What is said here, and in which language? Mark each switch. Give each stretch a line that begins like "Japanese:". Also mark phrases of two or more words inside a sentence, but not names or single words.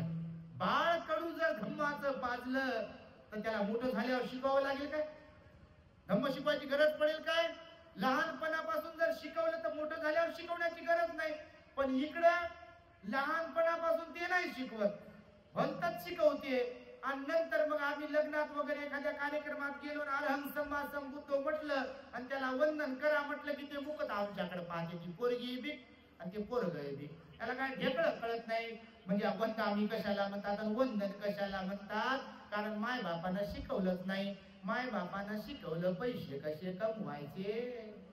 Marathi: बाळ कडू जर धम्माचं पाजलं तर त्याला मोठं झाल्यावर शिकवावं लागेल काय? धम्म शिकवायची गरज पडेल काय? लहानपणापासून जर शिकवलं तर मोठं झाल्यावर शिकवण्याची गरज नाही. पण इकडं लहानपणापासून ते नाही शिकवत, भलतच शिकवते. आणि नंतर मग आम्ही लग्नात वगैरे एखाद्या कार्यक्रमात गेलो,
Pali: अरहं सम्मा संबुद्धो
Marathi: म्हटलं आणि त्याला वंदन करा म्हटलं की ते मुकत आमच्याकडे पाहते की पोरगी बी आणि ते पोरग बी. त्याला काय ढेकळं कळत नाही. म्हणजे वंदन आम्ही कशाला म्हणतात आणि वंदन कशाला म्हणतात? कारण माय बापानं शिकवलंच नाही. माय बापानं शिकवलं पैसे कसे कमवायचे.